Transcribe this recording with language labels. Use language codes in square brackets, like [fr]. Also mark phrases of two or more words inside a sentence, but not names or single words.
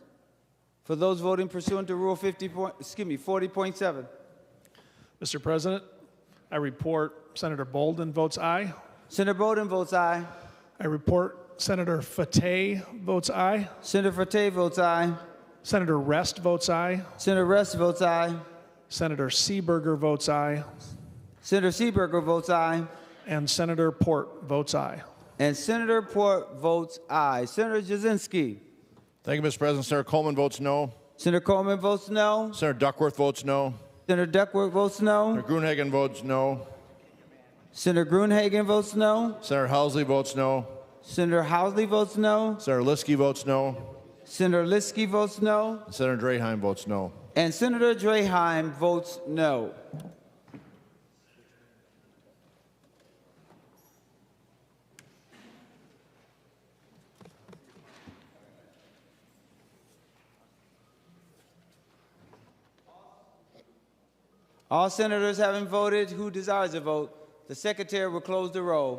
[en] for those voting pursuant to Rule 40.7. Mr. President, I report Senator Bolden votes aye. Senator Bolden votes aye. I report Senator Fateh votes aye. Senator Fateh votes aye. Senator Rest votes aye. Senator Rest votes aye. Senator Seeberger votes aye. Senator Seeberger votes aye. And Senator Port votes aye. And Senator Port votes aye. Senator Jasinski. Thank you, Mr. President. Senator Coleman votes no. Senator Coleman votes no. Senator Duckworth votes no. Senator Duckworth votes no. Senator Gruenhagen votes no. Senator Gruenhagen votes no. Senator Housley votes no. Senator Housley votes no. Senator Liskey votes no. Senator Liskey votes no. And Senator Draheim votes no. And Senator Draheim votes no. All senators having voted who desires a vote, the secretary will close the roll.